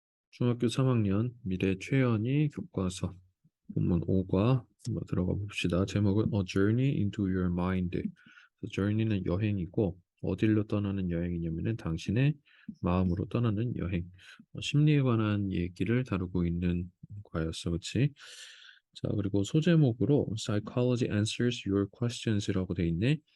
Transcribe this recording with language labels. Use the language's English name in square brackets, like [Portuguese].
[Korean] 중학교 3학년 미래 최연이 교과서 본문 5과 한번 들어가 봅시다. [English] 제목은 A Journey into Your Mind. [Korean] 그래서 journey는 여행이고 어디로 떠나는 여행이냐면은 당신의 마음으로 떠나는 여행. 심리에 관한 얘기를 다루고 있는 과였어, 그렇지? 자, 그리고 소제목으로 [English] Psychology answers your questions [Korean] 라고 돼 있네.